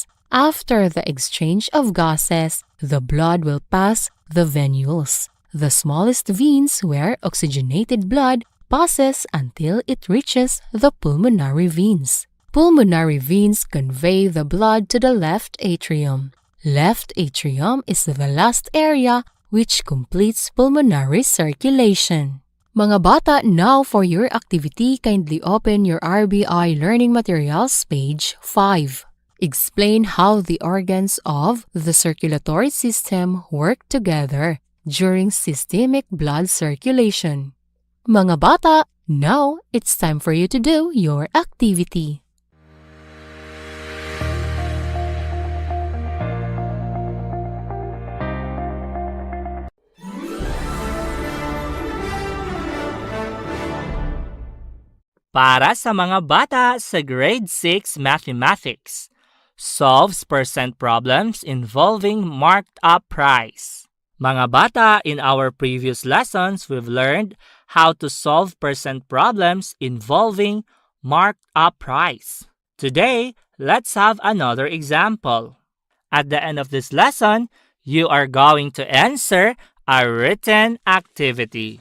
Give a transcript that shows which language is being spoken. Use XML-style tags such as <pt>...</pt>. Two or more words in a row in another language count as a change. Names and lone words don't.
<en>After the exchange of gases, the blood will pass the venules, the smallest veins where oxygenated blood passes until it reaches the pulmonary veins. Pulmonary veins convey the blood to the left atrium. Left atrium is the last area which completes pulmonary circulation.</en> <hil>Mga bata,</hil> <en>now for your activity, kindly open your RBI Learning Materials, page 5. Explain how the organs of the circulatory system work together during systemic blood circulation.</en> <hil>Mga bata,</hil> <en>now it's time for you to do your activity.</en> <hil>Para sa mga bata sa</hil> <en>grade 6 mathematics, solves percent problems involving marked up price.</en> <hil>Mga bata,</hil> <en>in our previous lessons, we've learned how to solve percent problems involving marked up price. Today, let's have another example. At the end of this lesson, you are going to answer a written activity.</en>